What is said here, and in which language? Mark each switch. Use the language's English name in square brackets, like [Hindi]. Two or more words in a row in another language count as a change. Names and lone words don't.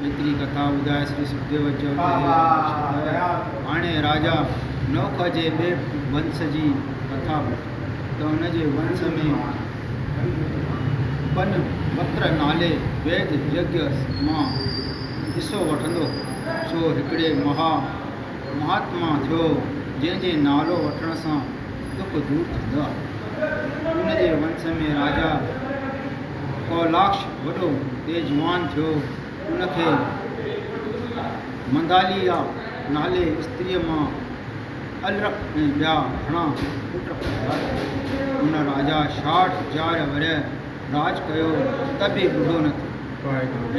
[Sindhi] एतिरी कथा ॿुधाए श्री सुखदेव चयो त हाणे राजा नौख जे ॿिए वंश जी कथा ॿुधी त हुनजे वंश में वत्र नाले वैद यज्ञ मां हिसो वठंदो सो हिकिड़े महात्मा थियो, जंहिंजे नालो वठण सां दुख दूर थींदो आहे। उनजे वंश में राजा कौलाक्ष वॾो तेजवान थियो। उनखे मंदालिया नाले स्त्रीअ मां अलरख ऐं ॿिया घणा पुट पैदा। उन राजा 60,000 वर राज कयो त बि ॿुधो न थियो।